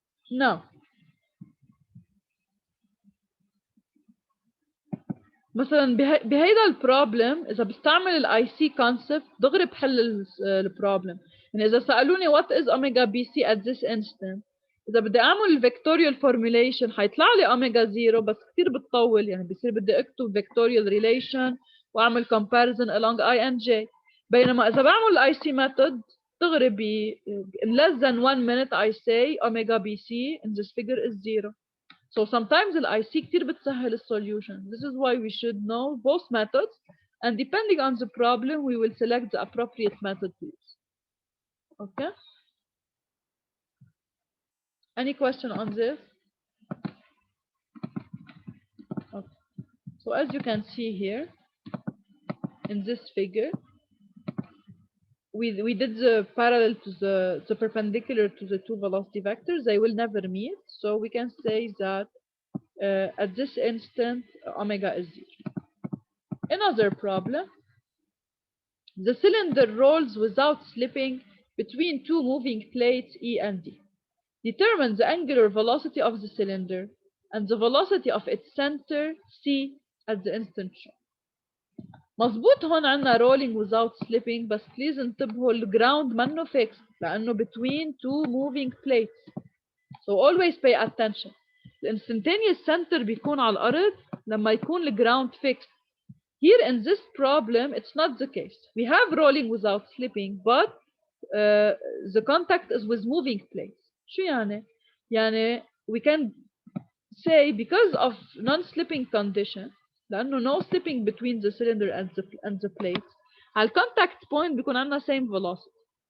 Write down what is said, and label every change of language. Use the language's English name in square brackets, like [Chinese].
[Arabic] Now, مثلا بهيدا البروبلم اذا بستعمل الاي سي كونسبت دغري بحل البروبلم. يعني اذا سالوني وات از اوميجا بي سي ات ذس انستنت، اذا بدي اعمل الفيكتوريال فورميليشن حيطلع لي اوميجا 0 بس كثير بتطول. يعني بصير بدي اكتب فيكتوريال ريليشن واعمل كومباريزن along I and J. بينما اذا بعمل الاي سي ميثود [English] بتستغربي in less than 1 minute I say omega BC in this figure is 0. So sometimes ال IC كتير بتسهل السوليوشن. This is why we should know both methods, and depending on the problem we will select the appropriate method to use. Okay? Any question on this? Okay. So as you can see here in this figure, we did the parallel to the perpendicular to the two velocity vectors. They will never meet. So we can say that at this instant, omega is 0. Another problem, the cylinder rolls without slipping between two moving plates E and D. Determine the angular velocity of the cylinder and the velocity of its center C at the instant shown. مظبوط هون عنا rolling without slipping، بس please انتبهوا الجراوند منه fixed لأنه between two moving plates. So always pay attention. The instantaneous center بيكون على الأرض لما يكون الجراوند fixed. Here in this problem it's not the case. We have rolling without slipping but the contact is with moving plates. شو يعني؟ يعني we can say because of non-slipping condition لأنه no slipping between the cylinder and the plate على contact point بيكون عندنا same velocity.